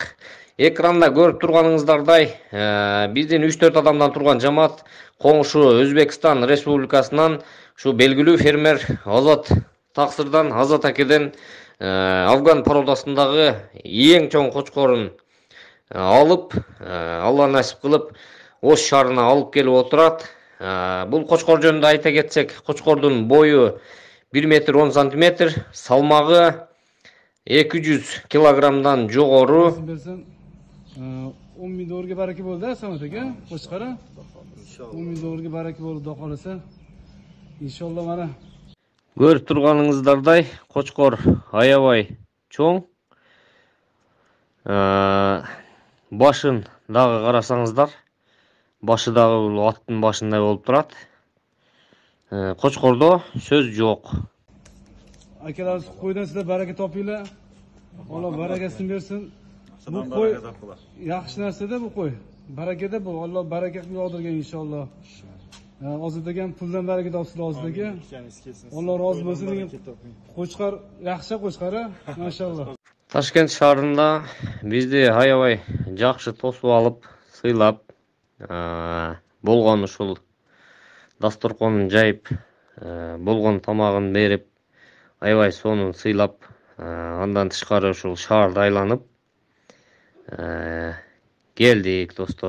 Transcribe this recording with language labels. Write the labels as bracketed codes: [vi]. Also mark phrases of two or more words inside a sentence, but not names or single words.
[ky] Экранда көрүп турганыңыздардай, биздин 3-4 адамдан турган жамаат коңшу Өзбекстан Республикасынан ушу белгилүү фермер Азат Таксырдан, Азат акеден Афган породасындагы эң чоң кочкорун алып, Алла насип кылып, Ош шаарына алып келип отурат. Бул кочкор жөнүндө айта кетсек, кочкордун бою 1 метр 10 сантиметр, салмагы 200 килограммдан жогору. [uz] 10 ming dollarga baraka bo'ldi, Samat aka. Qo'shqara. 10 ming dollarga baraka bo'ldi, xudo xolasa. Inshaalloh mana. [ky] Көрүп турганыңыздардай, кочкор аябай чоң. Башын дагы карасаңыздар, башы дагы бул аттын башындай болуп турат. Кочкордо сөз жок. [uz] Akalar qo'ydan sizlar baraka topinglar. Alloh barakasini bersin. Bu qo'y yaxshi narsada bu qo'y. Barakada bu. Alloh baraka qilib yog'dirgan inshaalloh. Hozirdagan puldan baraka topsin hozirdaga. Alloh rozi bo'lsin. Qo'chqar yaxshi qo'chqara, maşallah. [ky] Ташкент шаарында бизди аябай жакшы тосуп алып, сыйлап, болгон ушул дасторконун жайып, болгон тамагын берип, аябай сонун сыйлап, андан тышкары ушул шаарды айланып келдик, достор.